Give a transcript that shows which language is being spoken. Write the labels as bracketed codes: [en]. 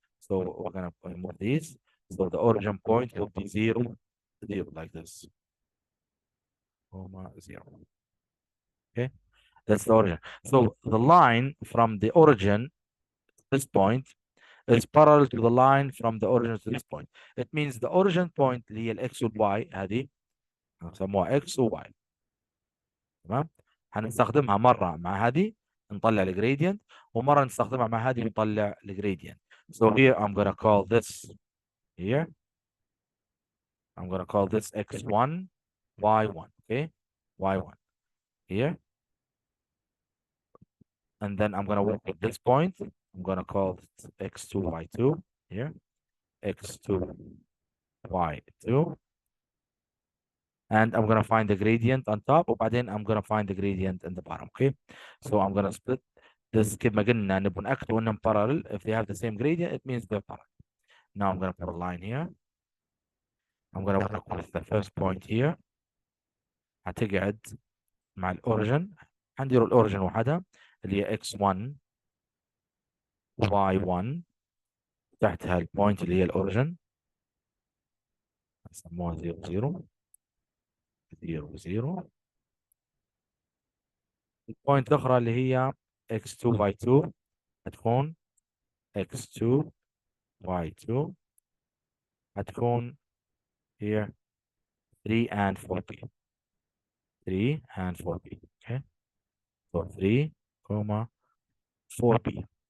[en] So we're going to remove these. So the origin point will be 0, 0, like this, comma 0. Okay, that's the origin. So the line from the origin, this point, is parallel to the line from the origin to this point. It means the origin point [ar] اللي هي الاكس والواي هذه نسموها اكس وواي. تمام؟ هنستخدمها مره مع هذه نطلع الجريدينت، ومره نستخدمها مع هذه ونطلع الجريدينت. [en] So here I'm gonna call this here. I'm gonna call this x1, y1. Okay, y1 here, and then I'm gonna work with this point. I'm gonna call it x2, y2 here, x2, y2. And I'm gonna find the gradient on top, [ar] وبعدين [en] I'm gonna find the gradient in the bottom. Okay, so I'm gonna split this [ar] كيف ما قلنا نبغى نأكد انهم [en] parallel. If they have the same gradient, it means they're parallel. Now I'm gonna put a line here. I'm gonna work with the first point here. [ar] هتقعد مع الاوريجن، هندير الاوريجن وحدها اللي هي x1 y1 تحتها البوينت اللي هي الاوريجن نسموها 0 0 0 0. البوينت الاخرى اللي هي x2 y2 هتكون x2 y2 هتكون [en] here [ar] 3 and 4p. [en] 3 and 4p. Okay, so 3 comma 4p.